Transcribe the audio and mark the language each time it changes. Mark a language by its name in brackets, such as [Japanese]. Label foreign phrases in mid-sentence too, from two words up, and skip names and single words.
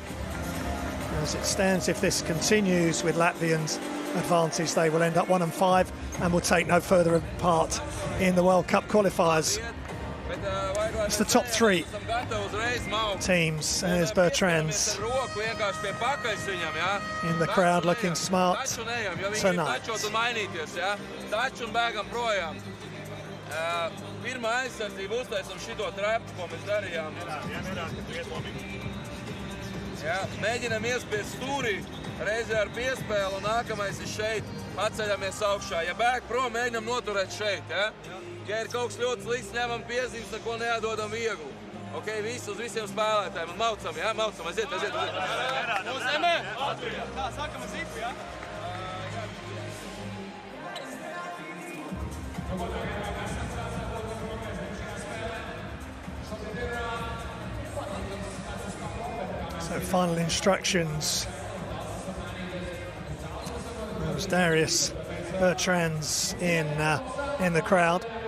[English] As it stands, if this continues with Latvians' advantage, they will end up 1 and 5 and will take no further part in the World Cup qualifiers. It's the top 3 teams. There's Bertrands in the crowd looking smart tonight. [Latvian] Mēģinam iespiest stūrī, reizē ar piespēli, un nākamais ir šeit, paceļamies augšā. Ja bēg prom, mēģinam noturēt šeit, ja? Ja ir kaut kas ļoti slikts, ņemam piezīmes, neko neatdodam vieglu. Ok, visi uz visiem spēlētājiem, un maucam, ja? Maucam, aiziet. Uzemē! Tā, sākam ar zipu, ja? [English] So final instructions. There was Darius Bertrands in the crowd.